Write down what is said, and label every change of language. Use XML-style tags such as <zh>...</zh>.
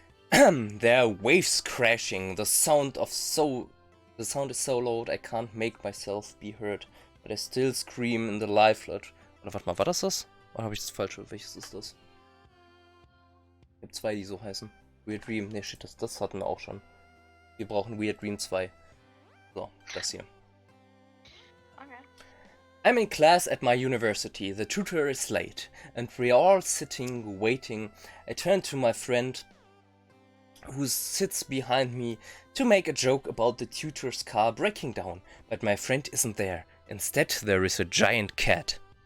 <en>There are waves crashing. The sound is so loud I can't make myself be heard. But I still scream in the lifelet.</en> <de>Oder warte mal, war das? Oder habe ich das falsch? Welches ist das? Ich habe 2, die so heißen. Weird Dream. Ne, shit, das hatten wir auch schon. Wir brauchen Weird Dream 2. So, das hier. Okay.</de> <en>I'm in class at my university. The tutor is late. And we are all sitting, waiting. I turn to my friend who sits behind me to make a joke about the tutor's car breaking down. But my friend isn't there. Instead, there is a giant cat.</en>